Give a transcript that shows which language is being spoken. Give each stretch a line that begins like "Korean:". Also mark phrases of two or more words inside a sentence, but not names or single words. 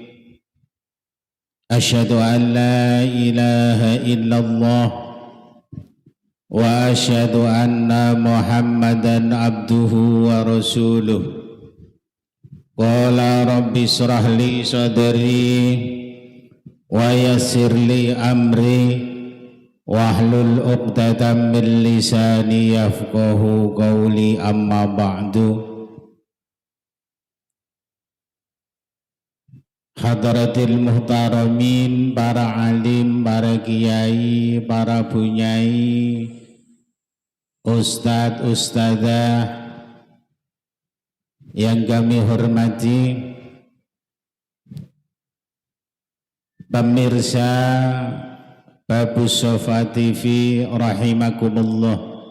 Arabic: أشهد أن لا إله إلا الله وأشهد أن محمدا عبده ورسوله. قال رب اشرح لي صدري ويسر لي أمري واحلل عقدة من لساني يفقهوا قولي أما بعد. حضرات المحترمين,
Indonesian: para alim, para kiai, para bunyai, ustadz, ustadzah yang kami hormati, pemirsa Babus Sofa TV rahimakumullah.